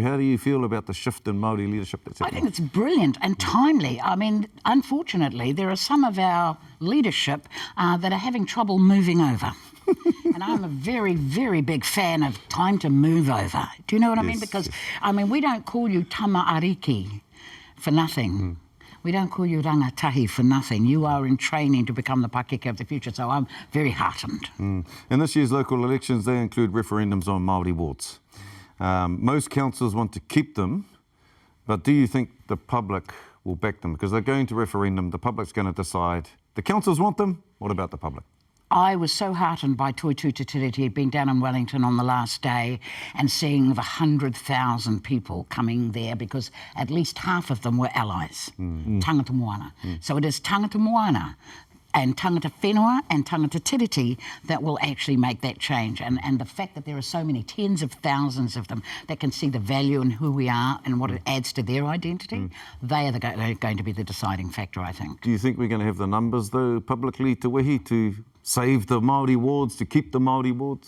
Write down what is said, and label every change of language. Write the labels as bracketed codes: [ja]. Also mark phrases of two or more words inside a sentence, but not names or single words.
[en] How do you feel about the shift in Māori leadership that's happening? I think it's brilliant and timely. I mean, unfortunately, there are some of our leadership that are having trouble moving over. And I'm a very, very big fan of time to move over. Do you know what I mean? Because, we don't call you [mi] tama ariki [en] for nothing. We don't call you rangatahi for nothing. You are in training to become the Pākehā of the future, so I'm very heartened. In this year's local elections, they include referendums on Māori wards. Most councils want to keep them, but do you think the public will back them? Because they're going to referendum, the public's going to decide. The councils want them, what about the public? I was so heartened by Toitu Te Tiriti being down in Wellington on the last day and seeing the 100,000 people coming there, because at least half of them were allies, [mi] tangata moana. [en] So it is [mi] tangata moana [en] and [mi] tangata whenua [en] and [mi] tangata tiriti [en] that will actually make that change. And the fact that there are so many tens of thousands of them that can see the value in who we are and what it adds to their identity, they're going to be the deciding factor, I think. Do you think we're going to have the numbers, though, publicly, Te Wehi, to save the Māori wards, to keep the Māori wards?